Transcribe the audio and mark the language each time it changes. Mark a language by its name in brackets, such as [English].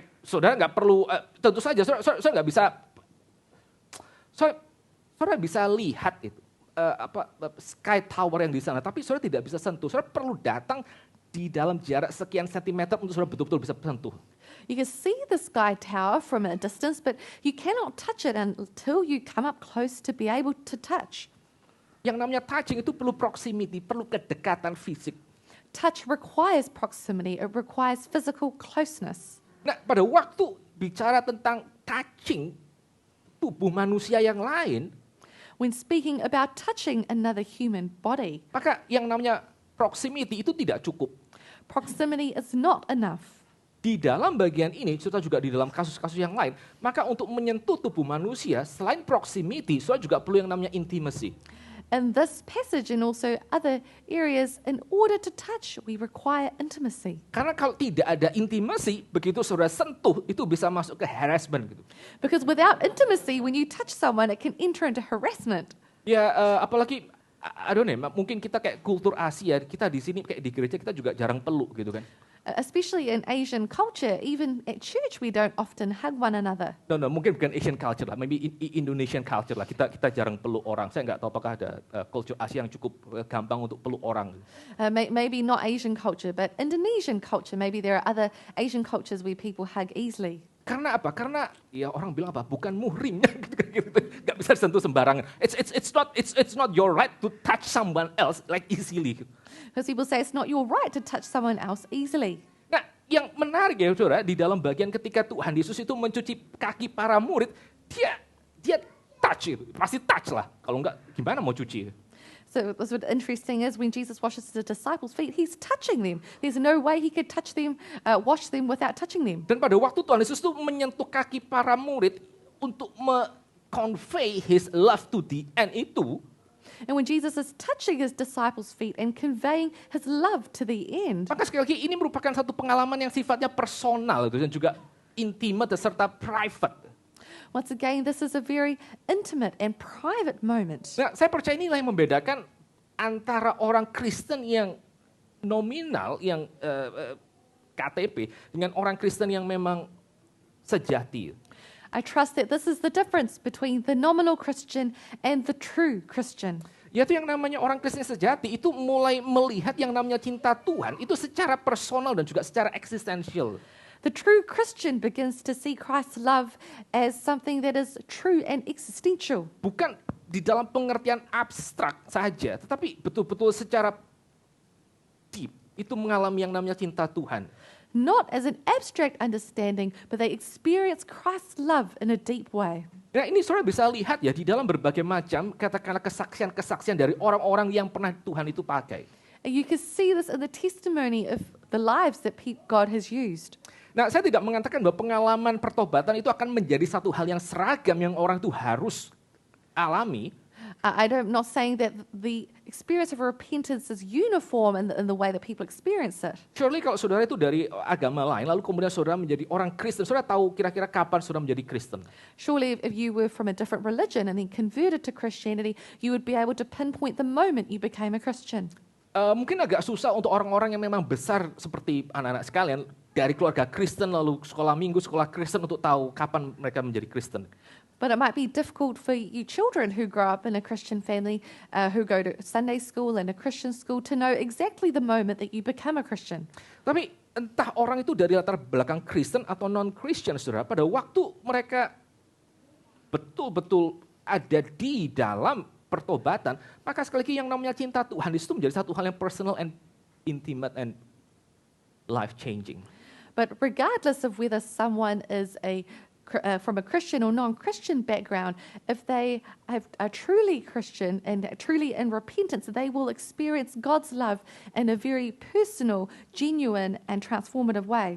[Indonesian] Saudara nggak perlu, tentu saja saudara nggak bisa, saudara bisa lihat itu. Sky Tower yang di sana, tapi saudara tidak bisa sentuh. Saudara perlu datang di dalam jarak sekian sentimeter untuk saudara betul-betul bisa sentuh. [English] You can see the sky tower from a distance, but you cannot touch it until you come up close to be able to touch. [Indonesian] Yang namanya touching itu perlu proximity, perlu kedekatan fisik. [English] Touch requires proximity, it requires physical closeness. [Indonesian] Nah, pada waktu bicara tentang touching tubuh manusia yang lain, [English] When speaking about touching another human body, [Indonesian] maka yang namanya proximity itu tidak cukup. [English] proximity is not enough. [Indonesian] Di dalam bagian ini, serta juga di dalam kasus-kasus yang lain, maka untuk menyentuh tubuh manusia, selain proximity, saudara juga perlu yang namanya intimacy. [English] In this passage and also other areas, in order to touch, we require intimacy. [Indonesian] Karena kalau tidak ada intimacy, begitu saudara sentuh, itu bisa masuk ke harassment gitu. [English] Because without intimacy, when you touch someone, it can enter into harassment. [Indonesian] Ya, apalagi, [English] I don't know, [Indonesian] mungkin kita kayak kultur Asia, kita di sini kayak di gereja kita juga jarang peluk gitu kan. [English] Especially in Asian culture, even at church, we don't often hug one another. [Indonesian] No, mungkin bukan Asian culture lah, [English] maybe Indonesian culture [Indonesian] lah. Kita jarang peluk orang. Saya nggak tahu apakah ada culture Asia yang cukup gampang untuk peluk orang. [English] Maybe not Asian culture, but Indonesian culture. Maybe there are other Asian cultures where people hug easily. [Indonesian] Karena apa? Karena ya orang bilang apa? Bukan muhrimnya, gitu. Nggak bisa disentuh sembarangan. [English] It's not your right to touch someone else like easily. Because people say it's not your right to touch someone else easily. [Indonesian] Nah, yang menarik ya saudara, di dalam bagian ketika Tuhan Yesus itu mencuci kaki para murid, dia touch itu, pasti touch lah. Kalau enggak, gimana mau cuci? [English] So what's interesting is when Jesus washes the disciples' feet, he's touching them. There's no way he could touch them, wash them without touching them. [Indonesian] Dan pada waktu Tuhan Yesus itu menyentuh kaki para murid untuk [English] convey his love to the end [Indonesian] itu, [English] and when Jesus is touching his disciples' feet and conveying his love to the end, [Indonesian] maka sekali lagi ini merupakan satu pengalaman yang sifatnya personal itu, dan juga intimate serta private. [English] once again, this is a very intimate and private moment. [Indonesian] Nah, saya percaya inilah yang membedakan antara orang Kristen yang nominal, yang KTP, dengan orang Kristen yang memang sejati. [English] I trust that this is the difference between the nominal Christian and the true Christian. [Indonesian] Yaitu yang namanya orang Kristen sejati itu mulai melihat yang namanya cinta Tuhan itu secara personal dan juga secara eksistensial. [English] The true Christian begins to see Christ's love as something that is true and existential. [Indonesian] Bukan di dalam pengertian abstrak saja, tetapi betul-betul secara deep itu mengalami yang namanya cinta Tuhan. [English] Not as an abstract understanding, but they experience Christ's love in a deep way. [Indonesian] Nah, ini saudara bisa lihat ya di dalam berbagai macam katakanlah kesaksian-kesaksian dari orang-orang yang pernah Tuhan itu pakai. [English] And you can see this in the testimony of the lives that God has used. [Indonesian] Nah, saya tidak mengatakan bahwa pengalaman pertobatan itu akan menjadi satu hal yang seragam yang orang itu harus alami. [English] I'm not saying that the experience of repentance is uniform in the way that people experience it. [Indonesian] Surely kalau saudara itu dari agama lain, lalu kemudian saudara menjadi orang Kristen, saudara tahu kira-kira kapan saudara menjadi Kristen. [English] Surely if you were from a different religion and then converted to Christianity, you would be able to pinpoint the moment you became a Christian. [Indonesian] Mungkin agak susah untuk orang-orang yang memang besar seperti anak-anak sekalian, dari keluarga Kristen lalu sekolah minggu, sekolah Kristen untuk tahu kapan mereka menjadi Kristen. [English] But it might be difficult for you children who grow up in a Christian family, who go to Sunday school and a Christian school, to know exactly the moment that you become a Christian. [Indonesian] Tapi entah orang itu dari latar belakang Kristen atau non-Christian, saudara, pada waktu mereka betul-betul ada di dalam pertobatan, maka sekali lagi yang namanya cinta Tuhan itu menjadi satu hal yang [English] personal and intimate and life-changing. But regardless of whether someone is from a Christian or non-Christian background, if they are truly Christian and truly in repentance, they will experience God's love in a very personal, genuine, and transformative way.